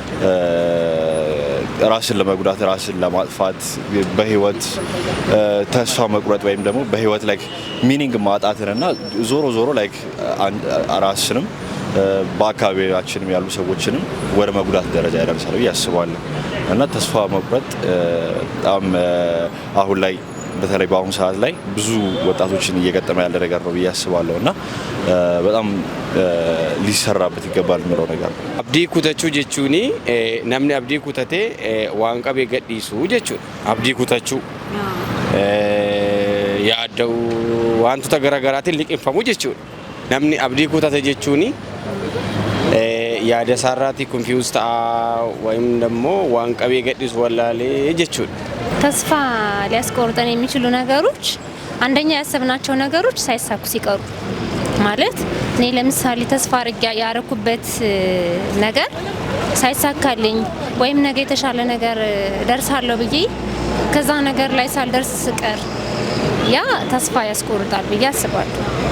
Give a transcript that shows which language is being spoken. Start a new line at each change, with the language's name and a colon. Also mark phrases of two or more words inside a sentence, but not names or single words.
Amharic: ራስን ለመጉዳት ራስን ለማጥፋት በህይወት ተስፋ መቁረጥ ወይም ደግሞ በህይወት ላይ ሚኒንግ ማጣትና ዞሮ ራስንም በአካባቢያችንም ያሉ ሰዎችንም ወደ መጉዳት ደረጃ ያደርሳል ብዬ አስባለሁ። እና ተስፋ መቁረጥ በጣም አሁን ላይ በተለይ በአሁኑ ሰዓት ላይ ብዙ ወጣቶችን እየገጠመ ያለ ነገር ነው ብዬ አስባለሁ እና በጣም ሊሰራበት ይገባል የሚለው ነገር ነው።
Oromo: abdii kutachuu jechuuni namni abdii kutatee waan qabee gadhiisu jechuudha. Abdii kutachuu yaada'u wantoota garaagaraatiin liqinfamu jechuudha. Namni abdii kutate jechuuni yaada isaarraatii ኮንፊውዝ ta'a
Amharic: ወይም ደግሞ
Oromo: waan qabee gadhiisu wallaalee jechuudha.
Amharic: ተስፋ ሊያስቆርጠን የሚችሉ ነገሮች አንደኛ ያሰብናቸው ነገሮች ሳይሳኩ ሲቀሩ ማለት እኔ ለምሳሌ ተስፋ አድርጌ ያረኩበት ነገር ሳይሳካልኝ ወይም ነገ የተሻለ ነገር ደርሳለሁ ብዬ ከዛ ነገር ላይ ሳልደርስ ስቀር ያ ተስፋ ያስቆርጣል ብዬ አስባለሁ።